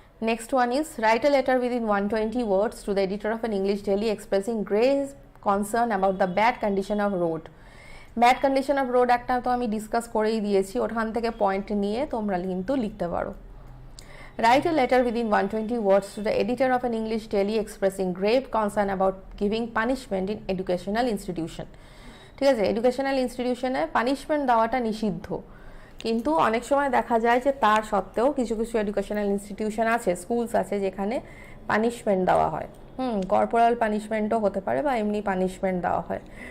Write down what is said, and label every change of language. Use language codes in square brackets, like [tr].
[en] Next one is write a letter within 120 words to the editor of an English daily expressing grave concern about the bad condition of road. [bn] Bad condition of road একটা তো আমি discuss করেই দিয়েছি, ওখান থেকে point নিয়ে তোমরা কিন্তু লিখতে পারো। [en] Write a letter within 120 words to the editor of an English daily expressing grave concern about giving punishment in educational institution. [bn] ঠিক আছে, এডুকেশনাল ইনস্টিটিউশনে পানিশমেন্ট দেওয়াটা নিষিদ্ধ, কিন্তু অনেক সময় দেখা যায় যে তার সত্ত্বেও কিছু কিছু এডুকেশনাল ইনস্টিটিউশন আছে, স্কুলস আছে যেখানে পানিশমেন্ট দেওয়া হয়, কর্পোরাল পানিশমেন্টও হতে পারে বা এমনি পানিশমেন্ট দেওয়া হয়।